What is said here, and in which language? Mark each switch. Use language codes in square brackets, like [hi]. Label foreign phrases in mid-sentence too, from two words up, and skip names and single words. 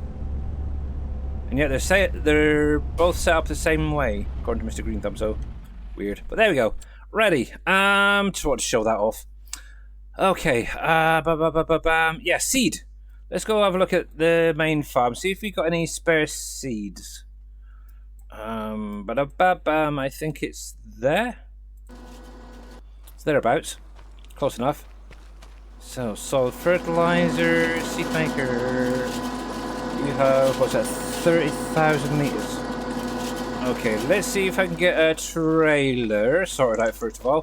[en] And yet they're both set up the same way, according to Mr. Green Thumb, so weird. But there we go. Ready. Just want to show that off. Okay. Yeah, seed. Let's go have a look at the main farm. See if we got any spare seeds. Ba-da-ba-bam. I think it's there. It's thereabouts. Close enough. So, solid fertilizer, seed maker. You have, what's that, 30,000 litres. Okay, let's see if I can get a trailer sorted out first of all.